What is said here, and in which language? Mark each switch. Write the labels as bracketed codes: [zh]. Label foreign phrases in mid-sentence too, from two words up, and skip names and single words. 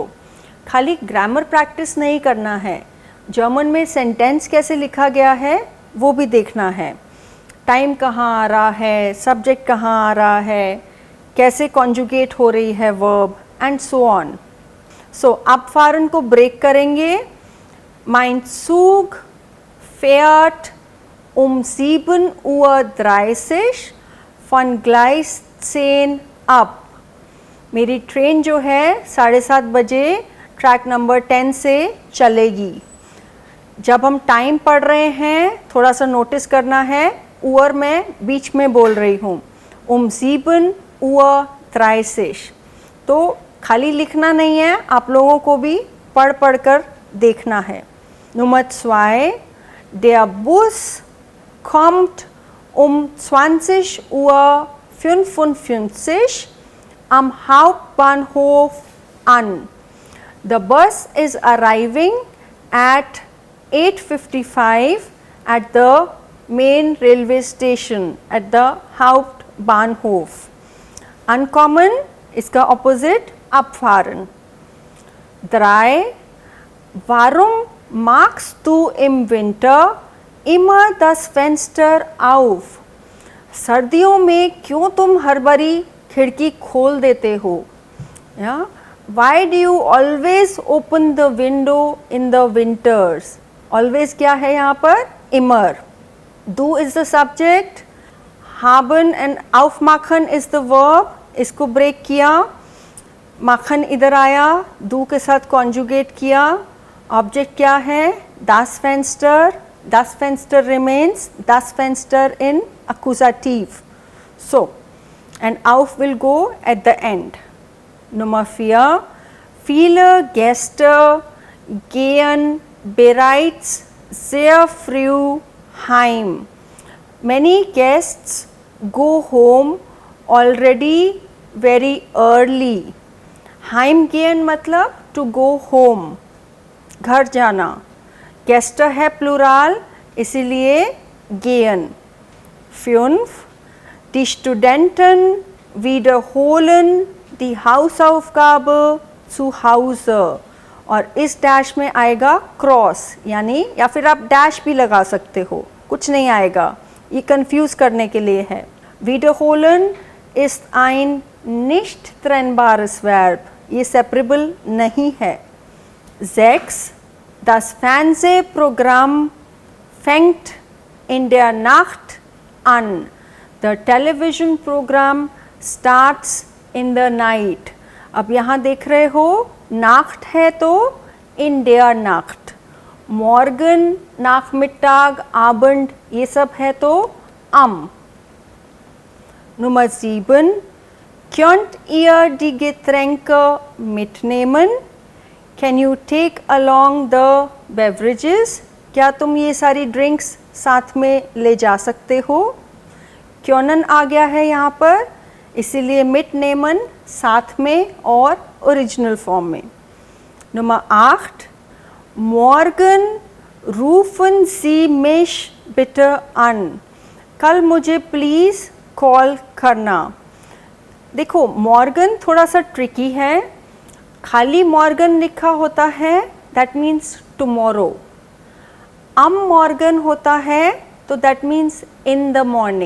[hi] खाली [en] grammar practice [hi] नहीं करना है, जर्मन में सेंटेंस कैसे लिखा गया है वो भी देखना है। टाइम कहाँ आ रहा है, सब्जेक्ट कहाँ आ रहा है, कैसे कॉन्जुगेट हो रही है वर्ब, [en] and so on. [hi] सो abfahren को ब्रेक करेंगे। [de] mein Zug fährt 7:30 Uhr von Gleis 10 ab. [hi] मेरी ट्रेन जो है 7:30 बजे ट्रैक नंबर 10 से चलेगी। जब हम टाइम पढ़ रहे हैं थोड़ा सा नोटिस करना है, उअर मैं बीच में बोल रही हूँ, 7 Uhr 30। तो खाली लिखना नहीं है, आप लोगों को भी पढ़ पढ़ कर देखना है। [de] Nummer 2, der Bus kommt 20:55 am Hauptbahnhof an. [en] The bus is arriving at 8:55 at the main railway station at the Hauptbahnhof. [hi] Uncommon, इसका opposite abfahren. [de] 3, warum machst du im Winter immer das Fenster auf? [hi] सर्दियों में क्यों तुम हर बारी खिड़की खोल देते हो? [en] Why do you always open the window in the winters? [hi] Always क्या है यहाँ पर? [de] Immer. [en] Du is the subject, haben and aufmachen is the verb. [hi] इसको ब्रेक किया, माखन इधर आया, du के साथ कॉन्जुगेट किया, ऑब्जेक्ट क्या है? [de] Das Fenster. Das Fenster remains, das Fenster [en] in accusative. So, and auf will go at the end. [de] Nummer 4, viele Gäste gehen bereits sehr früh heim. [en] Many guests go home already very early. [hi] Heimgehen मतलब [en] to go home, [hi] घर जाना। Gäste है प्लूराल, इसीलिए gehen. [de] 5, die Studenten wiederholen die Hausaufgabe zu Hause. [hi] और इस डैश में आएगा क्रॉस, यानी या फिर आप डैश भी लगा सकते हो, कुछ नहीं आएगा, ये कंफ्यूज करने के लिए है। [de] Wiederholen ist ein nicht trennbares Verb, [hi] ये separable नहीं है। [de] 6, das Fernsehprogramm fängt in der Nacht an. [en] The television program starts in the night. [hi] अब यहाँ देख रहे हो नाख्ट है तो [de] in der Nacht. Morgen, Nachmittag, Abend [hi] ये सब है तो am. [de] Nummer 7, könnt ihr die Getränke mitnehmen? [en] Can you take along the beverages? [hi] क्या तुम ये सारी ड्रिंक्स साथ में ले जा सकते हो? क्योंन आ गया है यहाँ पर, इसीलिए mitnehmen साथ में और ओरिजिनल फॉर्म में। [de] Nummer 8, morgen rufen Sie mich bitte an. [hi] कल मुझे [en] please call [hi] करना। देखो मॉर्गन थोड़ा सा ट्रिकी है, खाली मॉर्गन लिखा होता है [en] that means tomorrow, [hi] मॉर्गन होता है तो [en] that means in the morning.